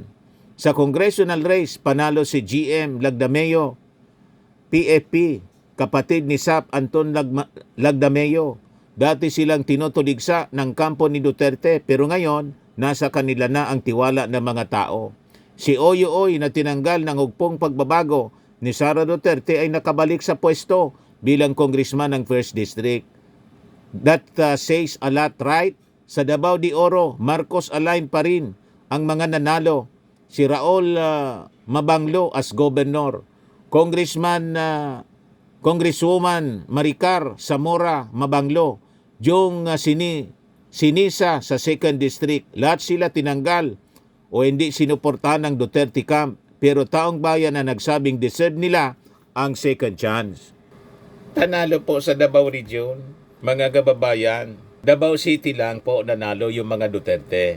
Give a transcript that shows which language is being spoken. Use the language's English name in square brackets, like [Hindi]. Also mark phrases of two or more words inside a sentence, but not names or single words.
[Filipino] Sa congressional race, panalo si GM Lagdameo, PFP, kapatid ni SAP Anton Lagdameo. Dati silang tinutuligsa ng kampo ni Duterte, pero ngayon, nasa kanila na ang tiwala ng mga tao. Si Oyo Oy na tinanggal ng hugpong pagbabago ni Sara Duterte ay nakabalik sa pwesto bilang congressman ng 1st District. [English] That says a lot, right? [Filipino] Sa Davao de Oro, Marcos aligned pa rin ang mga nanalo. Si Raul Mabanglo [English] as governor. [Filipino] Congresswoman Maricar Zamora Mabanglo. Yung Sinisa sa 2nd District. Lahat sila tinanggal o hindi sinuportahan ng Duterte camp. Pero taong bayan na nagsabing deserve nila ang [English] second chance. [Filipino] Tanalo po sa Davao Region, mga kababayan. Davao City lang po nanalo yung mga Duterte.